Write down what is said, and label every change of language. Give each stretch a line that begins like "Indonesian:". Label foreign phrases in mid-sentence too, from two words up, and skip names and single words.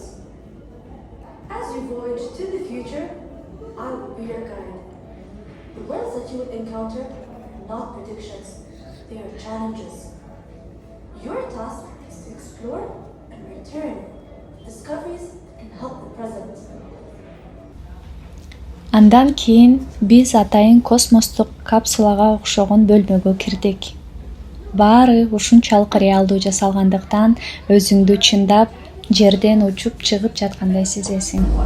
English: As you voyage to the future, I will be your guide. The worlds that you will encounter are not predictions, they are challenges. Your task is to explore and return with discoveries that can help the present.
Kyrgyz: Андан кийин биз атайын космостук капсулага окшогон бөлмөгө кирдик. Баары ушунчалык реалдуу жасалгандыктан өзүңдү чындап жерден учуп чыгып жаткандай сезесиң.